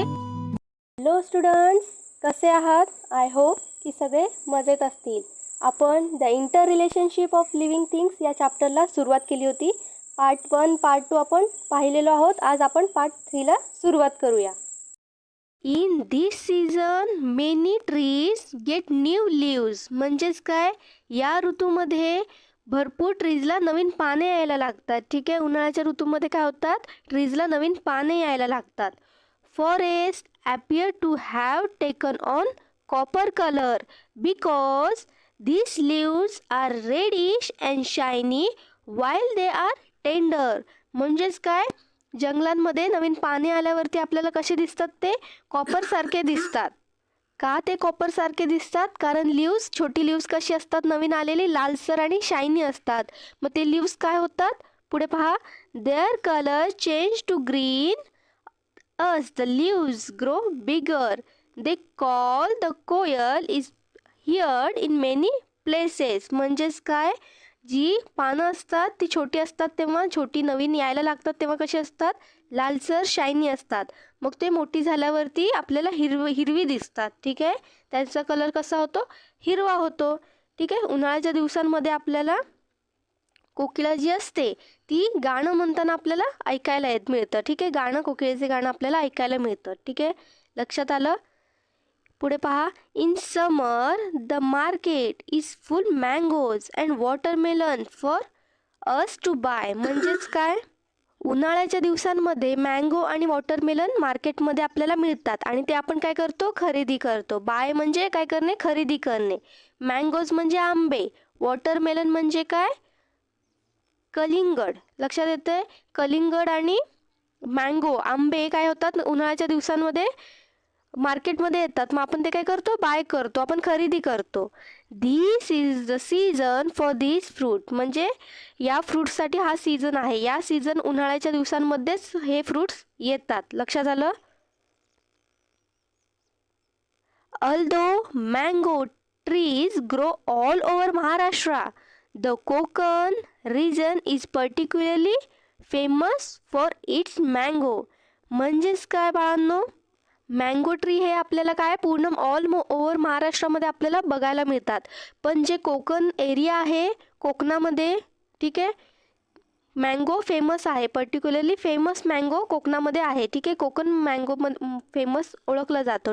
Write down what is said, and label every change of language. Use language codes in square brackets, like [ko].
[en] hello students, [mr] कसे आहात? [en] I hope [mr] की सगळे मजेत असतील. आपण the inter relationship of living things या चॅप्टरला सुरुवात केली होती. पार्ट 1, पार्ट 2 आपण पाहिलेलो आहोत. आज आपण पार्ट 3ला सुरुवात करूया. [en] In this season many trees get new leaves. [mr] म्हणजेच काय, या ऋतूमध्ये भरपूर ट्रीजला नवीन पाने यायला लागतात. ठीक आहे, उन्हाळ्याच्या ऋतूमध्ये काय होतात, ट्रीजला नवीन पाने यायला लागतात. [en] Forest appear to have taken on copper color because these leaves are reddish and shiny while they are tender. [mr] म्हणजेच काय, जंगलांमध्ये नवीन पाने आल्यावरती आपल्याला कसे दिसतात, ते कॉपर सारखे दिसतात. का ते कॉपर सारखे दिसतात? कारण लिव्स, छोटी लिव्स कशी असतात, नवीन आलेली लालसर आणि शायनी असतात. मग ते लिव्स काय होतात, पुढे पहा, [en] Their colour change to green as the leaves grow bigger. They call the coil is heard in many places. [mr] म्हणजेच काय, जी पानं असतात ती छोटी असतात, तेव्हा छोटी नवीन यायला लागतात तेव्हा कशी असतात, लालसर शायनी असतात. मग ते मोठी झाल्यावरती आपल्याला हिरवी दिसतात. ठीक आहे, त्यांचा कलर कसा होतो, हिरवा होतो. ठीक आहे, उन्हाळ्याच्या दिवसांमध्ये आपल्याला कोकिळा जी असते ती गाणं म्हणताना आपल्याला ऐकायला मिळतं. ठीक आहे, गाणं, कोकिळेचे गाणं आपल्याला ऐकायला मिळतं. ठीक आहे, लक्षात आलं? पुढे पहा, [en] In summer the market is full mangoes and watermelon for us to buy. [mr] म्हणजेच काय, उन्हाळ्याच्या दिवसांमध्ये मँगो आणि वॉटरमेलन मार्केटमध्ये आपल्याला मिळतात आणि ते आपण काय करतो, खरेदी करतो. बाय म्हणजे काय करणे, खरेदी करणे. मँगोज म्हणजे आंबे, वॉटरमेलन म्हणजे काय, कलिंगड. लक्षात येतंय? कलिंगड आणि मँगो, आंबे काय होतात, उन्हाळ्याच्या दिवसांमध्ये मार्केटमध्ये येतात. मग आपण ते काय करतो, बाय करतो, आपण खरेदी करतो. [en] This is the season for this fruit. [mr] म्हणजे या फ्रूट्ससाठी हा सीझन आहे. या सीझन उन्हाळ्याच्या दिवसांमध्येच हे फ्रूट्स येतात. लक्षात आलं? [en] Although mango trees grow all over Maharashtra, the Konkan region is particularly famous for its mango. [mr] म्हणजेच काय बाळांनो, मँगो ट्री हे आपल्याला काय, पूर्ण ऑल ओव्हर महाराष्ट्रामध्ये आपल्याला बघायला मिळतात. पण जे कोकण एरिया आहे, कोकणामध्ये, ठीक आहे, मँगो फेमस आहे. पर्टिक्युलरली फेमस मँगो कोकणामध्ये आहे. ठीक आहे, कोकण मँगो फेमस ओळखलं जातं.